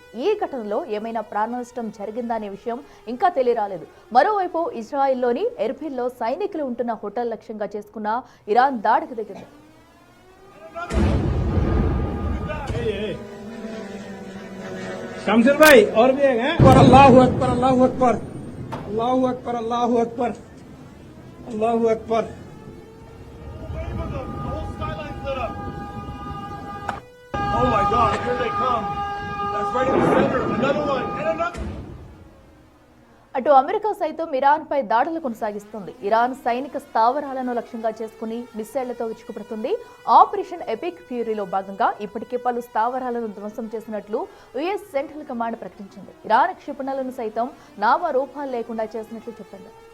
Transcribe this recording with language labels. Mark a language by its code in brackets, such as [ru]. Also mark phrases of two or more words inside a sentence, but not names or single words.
[te] ఈ ఘటనలో ఏమైనా ప్రాణ నష్టం జరిగిందా అనే విషయం ఇంకా తెలియరాలేదు. మరోవైపు ఇజ్రాయిల్లోని ఎర్బిల్లో సైనికులు ఉంటున్న హోటల్ లక్ష్యంగా చేసుకున్న ఇరాన్ దాడికి దిగింది. [hi] शमशेर भाई और भी है [ar] الله أكبر الله أكبر الله أكبر الله أكبر الله أكبر [en] Oh my God, here they come. That's right in the center. Another one. And another. [te] అటు అమెరికా సైతం ఇరాన్ పై దాడులు కొనసాగిస్తుంది. ఇరాన్ సైనిక స్థావరాలను లక్ష్యంగా చేసుకుని మిస్సైళ్లతో విరుచుకుపడుతుంది. ఆపరేషన్ ఎపిక్ ఫ్యూరీలో భాగంగా ఇప్పటికే పలు స్థావరాలను ధ్వంసం చేసినట్లు యుఎస్ సెంట్రల్ కమాండ్ ప్రకటించింది. ఇరాన్ క్షిపణులను సైతం నామరూపాలు లేకుండా చేసినట్లు చెప్పింది.